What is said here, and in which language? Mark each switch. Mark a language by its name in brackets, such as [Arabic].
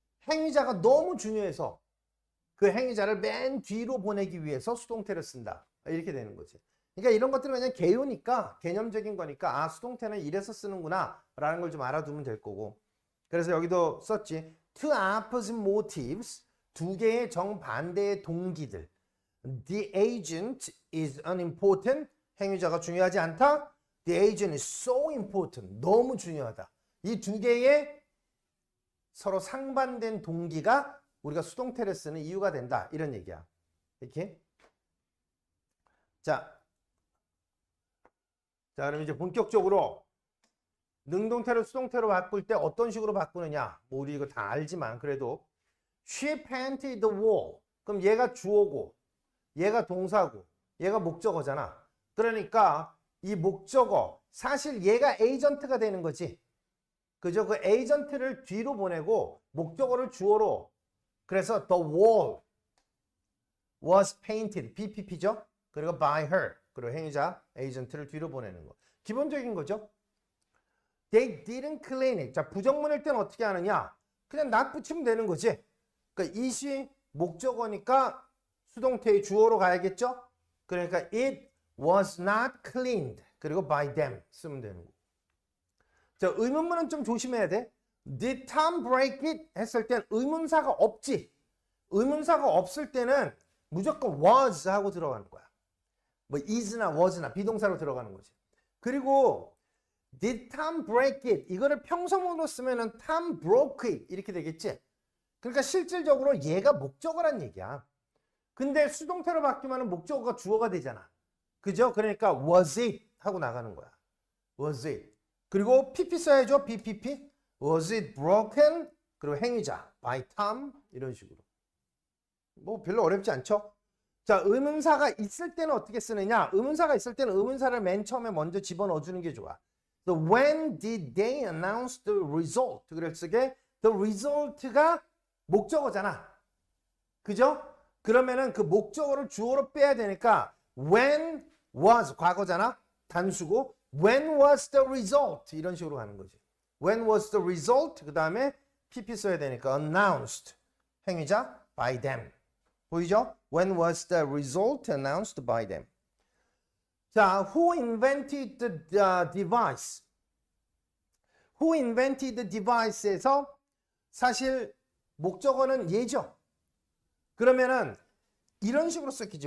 [Korean] 행위자가 너무 중요해서 그 행위자를 맨 뒤로 보내기 위해서 수동태를 쓴다. 이렇게 되는 거지. 그러니까 이런 것들은 그냥 개요니까, 개념적인 거니까 아 수동태는 이래서 쓰는구나 라는 걸 좀 알아두면 될 거고. 그래서 여기도 썼지. [English] Two opposite motives, [Korean] 두 개의 정반대의 동기들. [English] The agent is unimportant, [Korean] 행위자가 중요하지 않다. [English] The agent is so important, [Korean] 너무 중요하다. 이 두 개의 서로 상반된 동기가 우리가 수동태를 쓰는 이유가 된다. 이런 얘기야. 이렇게. 자, 그럼 이제 본격적으로 능동태를 수동태로 바꿀 때 어떤 식으로 바꾸느냐. 뭐 우리 이거 다 알지만 그래도 [English] She painted the wall. [Korean] 그럼 얘가 주어고 얘가 동사고 얘가 목적어잖아. 그러니까 이 목적어 사실 얘가 에이전트가 되는 거지. 그죠? 그 에이전트를 뒤로 보내고 목적어를 주어로 그래서 [English] the wall was painted [Korean] BPP죠. 그리고 by her 그리고 행위자 에이전트를 뒤로 보내는 거. 기본적인 거죠. [English] They didn't clean it. [Korean] 자, 부정문일 때는 어떻게 하느냐? 그냥 not 붙이면 되는 거지. 그러니까 it이 목적어니까 수동태의 주어로 가야겠죠? 그러니까 [English] it was not cleaned. [Korean] 그리고 by them 쓰면 되는 거. 자, 의문문은 좀 조심해야 돼. [English] Did Tom break it? [Korean] 했을 땐 의문사가 없지. 의문사가 없을 때는 무조건 was 하고 들어가는 거야. 뭐 is나 was나 비동사로 들어가는 거지. 그리고 [English] Did Tom break it? [Korean] 이거를 평서문으로 쓰면은 [English] Tom broke it [Korean] 이렇게 되겠지. 그러니까 실질적으로 얘가 목적어란 얘기야. 근데 수동태로 바뀌면 목적어가 주어가 되잖아. 그죠? 그러니까 was it 하고 나가는 거야. [English] was it. [Korean] 그리고 PP 써야죠. [English] BPP. Was it broken? [Korean] 그리고 행위자 by Tom 이런 식으로. 뭐 별로 어렵지 않죠? 자, 의문사가 있을 때는 어떻게 쓰느냐? 의문사가 있을 때는 의문사를 맨 처음에 먼저 집어넣어 주는 게 좋아. [English] So when did they announce the result? [Korean] 그랬을 때 the result가 목적어잖아. 그죠? 그러면은 그 목적어를 주어로 빼야 되니까 when was 과거잖아. 단수고 [English] when was the result? [Korean] 이런 식으로 가는 거지. [English] When was the result? [Korean] 그 다음에 PP 써야 되니까 [English] announced. [Korean] 행위자 by them. 보이죠? [English] When was the result announced by them? 자, who invented the device? Who invented the device에서 [Korean] 사실 목적어는 얘죠. 그러면은 이런 식으로 썼겠지.